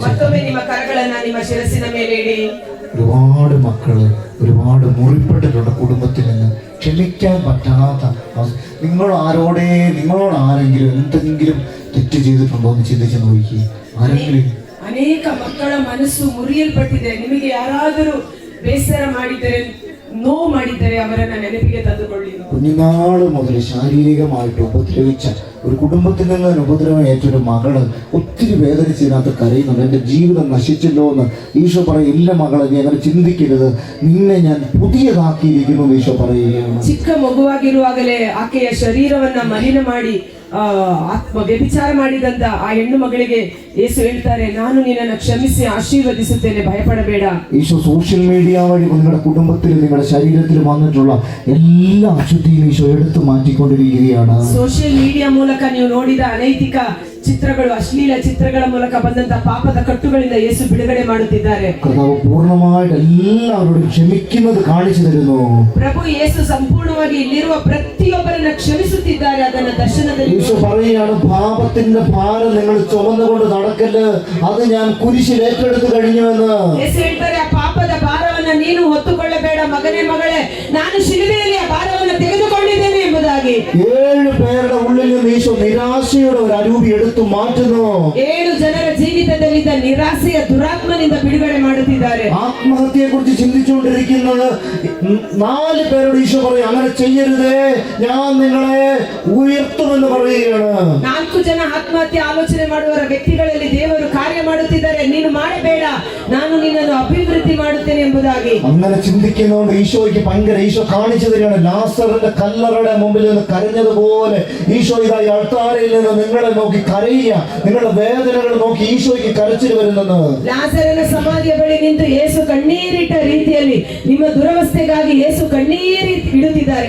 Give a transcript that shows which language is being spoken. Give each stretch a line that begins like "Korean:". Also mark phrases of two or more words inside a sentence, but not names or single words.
Kannada: ಮತ್ತೊಮ್ಮೆ ನಿಮ್ಮ ಕರಗಳನ್ನ ನಿಮ್ಮ ಶಿರಸ್ಸಿನ ಮೇಲೆ ಇಡಿ.
Malayalam: ഒരുപാട് മക്കള് ഒരുപാട് മുറിപ്പെട്ടിട്ടുണ്ട് കുടുംബത്തിൽ നിന്ന്. ക്ഷമിക്കാൻ പറ്റാത്ത നിങ്ങളോട് ആരെങ്കിലും എന്തെങ്കിലും തെറ്റ് ചെയ്തിട്ടുണ്ടോ എന്ന് ചിന്തിച്ച് നോക്കി. ആരെങ്കിലും
Kannada: ಅನೇಕ ಮಕ್ಕಳ ಮನಸ್ಸು ಮುರಿಯಲ್ಪಟ್ಟಿದೆ. ನಿಮಗೆ ಯಾರಾದರೂ ಬೇಸರ ಮಾಡಿದರೆ, ನೋವು ಮಾಡಿದರೆ ಅವರನ್ನ ನೆನಪಿಗೆ ತಂದುಕೊಳ್ಳಿ.
Malayalam: കുഞ്ഞുനാള് മുതൽ ശാരീരികമായിട്ട് ഉപദ്രവിച്ച ഒരു കുടുംബത്തിൽ നിന്ന് ഉപദ്രവം ഏറ്റൊരു മകള് ഒത്തിരി വേദനിച്ചതിനകത്ത് കരയുന്നുണ്ട്. എൻ്റെ ജീവിതം നശിച്ചല്ലോ എന്ന് ഈശോ പറയും. ഇല്ല മകളെ, നീ അങ്ങനെ ചിന്തിക്കരുത്, നിന്നെ ഞാൻ പുതിയതാക്കിയിരിക്കുന്നു എന്ന് ഈശോ പറയുകയാണ്.
Kannada: ಚಿಕ್ಕ ಮಗುವಾಗಿರುವಾಗಲೇ ಆಕೆಯ ಶರೀರವನ್ನ ಮಲಿನ ಮಾಡಿ ಆತ್ಮ ವ್ಯಭಿಚಾರ ಮಾಡಿದಂತ ಆ ಹೆಣ್ಣು ಮಗಳಿಗೆ ಯೇಸು ಹೇಳ್ತಾರೆ, ನಾನು ನಿನ್ನನ್ನು ಕ್ಷಮಿಸಿ ಆಶೀರ್ವದಿಸುತ್ತೇನೆ, ಭಯಪಡಬೇಡ.
Malayalam: ഈശോ
English: social media
Malayalam: വഴി നിങ്ങളുടെ കുടുംബത്തിൽ നിങ്ങളുടെ ശരീരത്തിൽ വന്നിട്ടുള്ള എല്ലാ അശുദ്ധിയും ഈശോ എടുത്തു മാറ്റിക്കൊണ്ടിരിക്കുകയാണ്.
English: social media
Kannada: ಮೂಲಕ ನೀವು ನೋಡಿದ ಅನೈತಿಕ ಚಿತ್ರಗಳು, ಅಶ್ಲೀಲ ಚಿತ್ರಗಳ ಮೂಲಕ ಬಂದಂತ ಪಾಪದ ಕಟ್ಟುಗಳಿಂದ ಯೇಸು ಬಿಡುಗಡೆ ಮಾಡುತ್ತಿದ್ದಾರೆ.
Malayalam: കർത്താവ് പൂർണ്ണമായിട്ട് എല്ലാവരോടും ക്ഷമിക്കുന്നത് കാണിച്ചു തരുന്നു.
Kannada: ಪ್ರಭು ಯೇಸು ಸಂಪೂರ್ಣವಾಗಿ ಇಲ್ಲಿರುವ ಪ್ರತಿಯೊಬ್ಬರನ್ನ ಕ್ಷಮಿಸುತ್ತಿದ್ದಾರೆ. ಅದನ್ನ ದರ್ಶನದಲ್ಲಿ
Malayalam: ഈശോ പറയുകയാണ്, പാപത്തിന്റെ ഭാരം നിങ്ങൾ ചുമന്നുകൊണ്ട് നടക്കല്, അത് ഞാൻ കുരിശിൽ ഏറ്റെടുത്ത് കഴിഞ്ഞുവെന്ന്.
Kannada: ಯೇಸು ಹೇಳ್ತಾರೆ, ಆ ಪಾಪದ ಭಾರವನ್ನ ನೀನು ಹೊತ್ತುಕೊಳ್ಳಬೇಡ ಮಗನೇ ಮಗಳೇ, ನಾನು ಶಿಲುಬೆಯಲ್ಲಿ ಆ ಭಾರವನ್ನು ತೆಗೆದುಕೊಂಡಿದ್ದೇನೆ ಎಂಬುದಾಗಿ.
Malayalam: 7 പേരുടെ ഉള്ളിൽ നിന്ന് ഈശോ നിരാശയുടെ ഒരു അരൂപി എടുത്തു മാറ്റുന്നു.
Kannada: 7 ಜನರ ಜೀವಿತದಲ್ಲಿದ್ದ ನಿರಾಸೆಯ ದುರಾತ್ಮನಿಂದ ಬಿಡುಗಡೆ ಮಾಡುತ್ತಿದ್ದಾರೆ.
Malayalam: ആത്മഹത്യയെ കുറിച്ച് ചിന്തിച്ചുകൊണ്ടിരിക്കുന്നത് 4 പേരോട് ഈശോ പറയും, അങ്ങനെ ചെയ്യരുതേ, ഞാൻ നിങ്ങളെ ഉയർത്തുമെന്ന് പറയുകയാണ്.
Kannada: 4 ಜನ ಆತ್ಮಹತ್ಯೆ ಆಲೋಚನೆ ಮಾಡುವ ವ್ಯಕ್ತಿಗಳಲ್ಲಿ ದೇವರು ಕಾರ್ಯ ಮಾಡುತ್ತಿದ್ದಾರೆ. ನೀನು ಮಾಡಬೇಡ, ನಾನು ನಿನ್ನನ್ನು ಅಭಿವೃದ್ಧಿ ಮಾಡುತ್ತೇನೆ ಎಂಬುದಾಗಿ.
Malayalam: അങ്ങനെ ചിന്തിക്കുന്നതുകൊണ്ട് ഈശോയ്ക്ക് ഈശോ കാണിച്ചു തരികയാണ്. ലാസറിന്റെ കല്ലറയുടെ മുമ്പിൽ നിന്ന് കരഞ്ഞതുപോലെ ഈശോ ഇതാ അൾത്താരയിൽ നിന്ന് നിങ്ങളെ നോക്കി കരയുക, നിങ്ങളുടെ വേദനകൾ നോക്കി ഈശോയ്ക്ക് കരച്ചിൽ വരുന്നെന്ന്.
Kannada: ಲಾಸರನ ಸಮಾಧಿಯ ಬಳಿ ನಿಂತು ಯೇಸು ಕಣ್ಣೀರಿಟ್ಟ ರೀತಿಯಲ್ಲಿ ನಿಮ್ಮ ದುರವಸ್ಥೆಗಾಗಿ ಯೇಸು ಕಣ್ಣೀರಿ ಇಡುತ್ತಿದ್ದಾರೆ.